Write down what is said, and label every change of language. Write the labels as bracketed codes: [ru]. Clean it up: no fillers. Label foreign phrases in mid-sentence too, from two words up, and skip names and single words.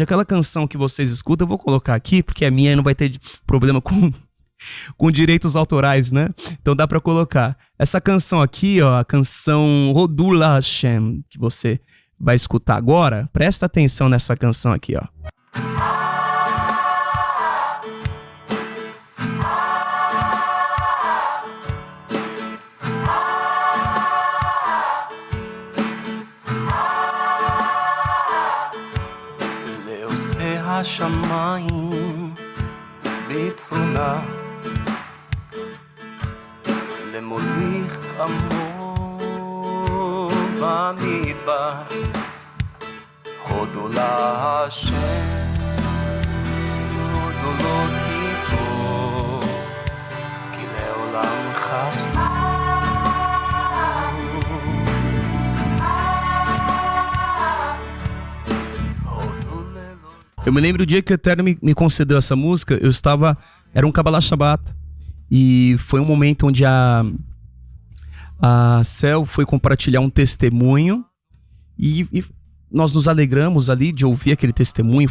[pt] Aquela canção que vocês escutam, eu vou colocar aqui, porque é minha e não vai ter problema com direitos autorais, né? Então dá para colocar. Essa canção aqui, ó, a canção Rodula Hashem, que você vai escutar agora, presta atenção nessa canção aqui, ó. [he] לעושה השמיים בתבונה למוליך עמו במדבר הודו להשם הודו לו כי טוב כי לעולם חסנו. [pt] Eu me lembro o dia que o Eterno me concedeu essa música, era um [he] קבלת שבת, [pt] e foi um momento onde a Cel foi compartilhar um testemunho, e nós nos alegramos ali de ouvir aquele testemunho.